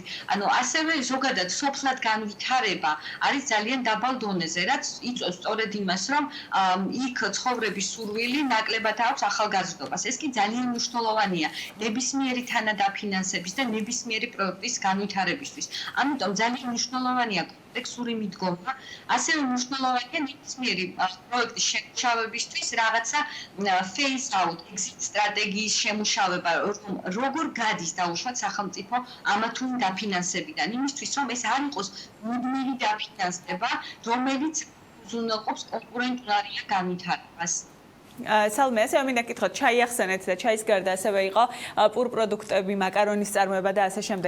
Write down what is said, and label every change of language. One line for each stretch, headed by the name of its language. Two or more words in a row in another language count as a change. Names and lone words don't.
Georgian: ანუ ასევე ზოგადად სოფლად განვითარება არის ძალიან დაბალ დონეზე, რაც იწვევს სწორედ იმას, რომ იქ ცხოვრების სურვილი ნაკლებად აქვს ახალგაზრდობას. ეს კი ძალიან მნიშვნელოვანია ნებისმიერი თანადაფინანსების და ნებისმიერი პროექტის განვითარებისთვის. ამიტომ ძალიან მნიშვნელოვანია კომპლექსური მიდგომა, ასევე მნიშვნელოვანია ნებისმიერი პროექტის შემუშავებისთვის რაღაცა
English: phase out,
Georgian: exit სტრატეგიის შემუშავება, როგორ გადის დაუშვათ სახელმწიფო ამა თუ იმ დაფინანსებიდან, იმისთვის რომ ეს არ იყოს მუდმივი დაფინანსება, რომელიც უზრუნველყოფს კონკურენტულარიან განვითარებას. სალმე, ასევე მინდა გითხოთ, ჩაი ახსენეთ და ჩაის გარდა ასევე იყო პურპროდუქტები, მაკარონის წარმოება და ასე შემდეგ.